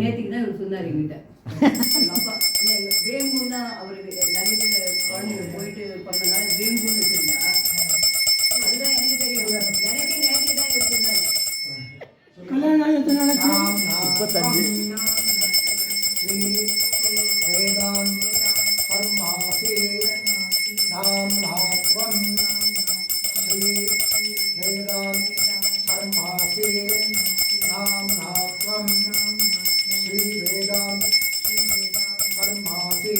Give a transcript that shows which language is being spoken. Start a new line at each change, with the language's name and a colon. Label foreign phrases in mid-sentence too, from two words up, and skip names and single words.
Tamil: நேற்றுக்கு தான் இவர் சொன்னார் எங்கிட்ட எங்கள் அப்பா இல்லை எங்கள் வேம்புன்னா அவருக்கு நிறைய பேர் குழந்தைங்க போயிட்டு பண்ணனால வேம்புன்னு வச்சுருந்தா அதுதான் எனக்கு தெரியும் எனக்கே நேற்றுக்கு தான் இவர் சொன்னார் முப்பத்தஞ்சு
Sanskrit: वेदान् कर्मासि नाम्नात्वं श्री वेदान् कर्मासि नाम्नात्वं श्री वेदान् कर्मासि